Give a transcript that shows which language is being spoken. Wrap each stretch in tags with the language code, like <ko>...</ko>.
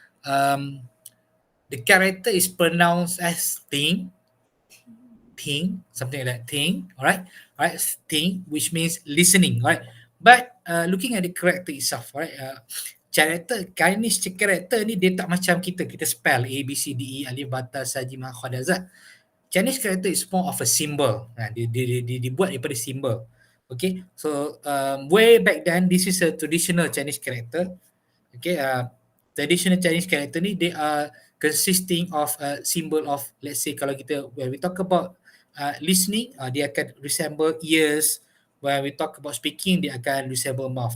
<en>Um, the character is pronounced as ting, something like that, ting, all right, ting, which means listening, all right. But looking at the character itself, all right, Chinese character</en> <ms>ni dia tak macam kita</ms> <en>spell A, B, C, D, E, alif, bata, saji, ma, kha, da, za. Chinese character is more of a symbol.</en> <ms>Dibuat daripada symbol.</ms> <en>Okay, so way back then, this is a traditional Chinese character. Okay, traditional Chinese character ni, they are consisting of a symbol of, let's say</en> <ms>kalau kita,</ms> <en>when we talk about listening,</en> <ms>dia akan</ms> <en>resemble ears. When we talk about speaking,</en> <ms>dia akan</ms> <en>resemble mouth.</en>